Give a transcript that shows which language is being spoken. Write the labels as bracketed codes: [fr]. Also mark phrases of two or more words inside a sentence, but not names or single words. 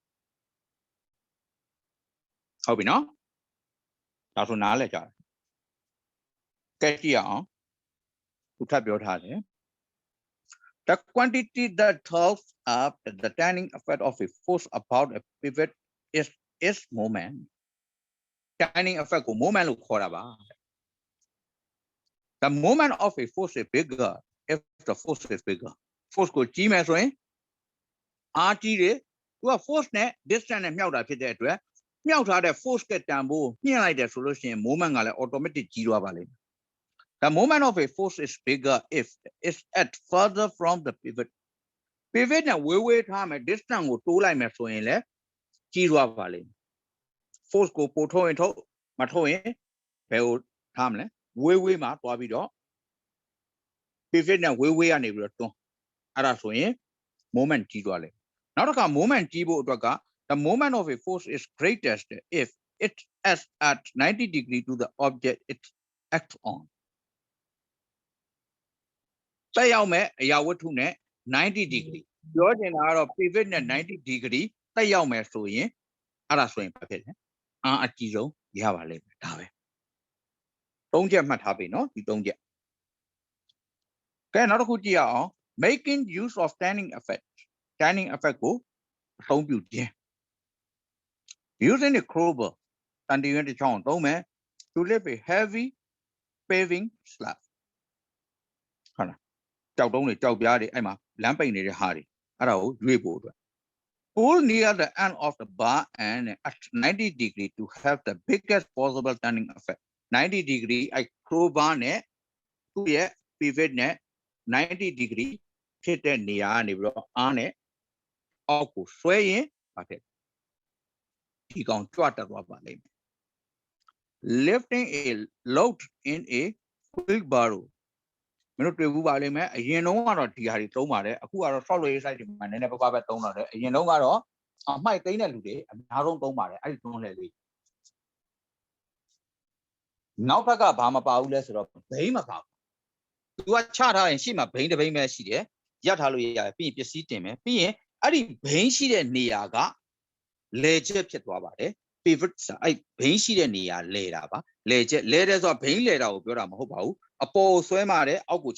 [my] ဟုတ်ပြီနော်ဒါဆိုနားလဲကြတယ်ကဲကြည့်အောင်ခုထပ်ပြောထားတယ် [en] The quantity that throws up the turning effect of a force about a pivot is moment turning effect [my] ကို moment လို့ခေါ်တာပါ [en] The moment of a force is bigger if the force is bigger force [my] ကိုကြီးမယ်ဆိုရင်အားကြီးတယ်သူက force နဲ့ distance နဲ့မြှောက်တာဖြစ်တဲ့အတွက်မြှောက်ထားတဲ့ force ကတန်ဖိုးမြင့်လိုက်တယ်ဆိုလို့ရှိရင် moment ကလည်း automatic ကြီးသွားပါလိမ့်မယ် [en] The moment of a force is bigger if it's at further from the pivot pivot [my] နဲ့ဝေးဝေးထားမယ် distance ကိုတိုးလိုက်မယ်ဆိုရင်လည်းကြီးသွားပါလိမ့်မယ် force ကိုပို့ထုတ်ရင်ထုတ်မထုတ်ရင်ဘယ်ကိုထားမလဲဝေးဝေးမှာသွားပြီးတော့ pivot နဲ့ဝေးဝေးကနေပြီးတော့တွန်းအဲ့ဒါဆိုရင် moment ကြီးသွားလိမ့်မယ်နောက်တစ်ခါ moment ကြီးဖို့အတွက်က [en] the moment of a force is greatest if it is at 90 degree to the object it acts on [my] တက်ရောက်မဲ့အရာဝတ္ထုနဲ့90 degree ပြောချင်တာကတော့ pivot နဲ့90 degree တက်ရောက်မယ်ဆိုရင်အဲ့ဒါဆိုရင်ဘာဖြစ်လဲအားအကြီးဆုံးရပါလိမ့်မယ်ဒါပဲ၃ချက်မှတ်ထားပြီနော်ဒီ၃ချက်ကဲနောက်တစ်ခုကြည့်ရ [en] အောင် making use of turning effect [my] ကိုအသုံးပြုခြင်း [en] using the crowbar [my] တန်တရွင်းတစ်ချောင်းသုံးမယ် [en] to lift a heavy paving slab [my] ဟုတ်လားကြောက်တုံးတွေကြောက်ပြားတွေအဲ့မှာ လမ်းပိတ်နေတဲ့ဟာတွေအဲ့ဒါကိုရွေ့ဖို့အတွက် [en] pull near the end of the bar and at 90 degree to have the biggest possible turning effect [my] 90 degree အဲ့ crowbar နဲ့သူ့ရဲ့ pivot နဲ့90 degree ဖြစ်တဲ့နေရာကနေပြီးတော့အားနဲ့အောက်ကိုဆွဲရင်ဘာဖြစ်ဒီကောင်ကြွတက်သွားပါလိမ့်မယ် [en] lifting a load in a wheelbarrow [my] မင်းတို့တွေ့ဘူးပါလိမ့်မယ်အရင်တုန်းကတော့ဒီဟာတွေသုံးပါတယ်အခုကတော့ [en] solid side [my] တွေမှာနည်းနည်းပါးပါးပဲသုံးတော့တယ်အရင်တုန်းကတော့အမှိုက်သိမ်းတဲ့လူတွေအများဆုံးသုံးပါတယ်အဲ့ဒီသုံးလေလေး နောက်ဘက်ကဘာမပါဘူးလဲဆိုတော့ဘိန်းမပါဘူးသူကချထားရင်ရှေ့မှာဘိန်းတစ်ဘိန်းပဲရှိတယ်ရပ်ထားလို့ရတယ်ပြီးရင်ပစ္စည်းတင်မယ်ပြီးရင်အဲ့ဒီဘိန်းရှိတဲ့နေရာကလေချက်ဖြစ်သွားပါတယ် pivot အဲ့ဘိန်းရှိတဲ့နေရာလဲတာပါလဲချက်လဲတယ်ဆိုတော့ဘိန်းလဲတာကိုပြောတာမဟုတ်ပါဘူးအပေါ်ဆွဲမတဲ့အောက်ကို